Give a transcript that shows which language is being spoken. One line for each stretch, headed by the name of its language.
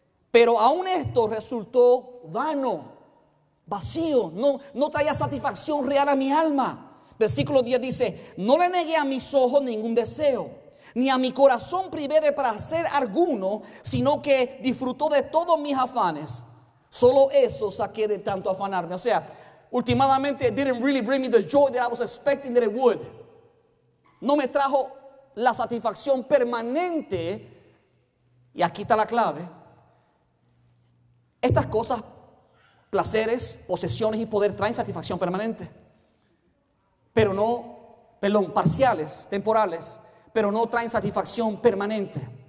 Spanish: Pero aún esto resultó vano, vacío, no traía satisfacción real a mi alma. Versículo 10 dice: no le negué a mis ojos ningún deseo, ni a mi corazón privé de placer alguno, sino que disfrutó de todos mis afanes. Solo eso saqué de tanto afanarme. O sea, últimamente,
English: it didn't really bring me the joy that I was expecting that it would.
Spanish: No me trajo la satisfacción permanente. Y aquí está la clave. Estas cosas, placeres, posesiones y poder, traen satisfacción permanente. Pero no, parciales, temporales, pero no traen satisfacción permanente.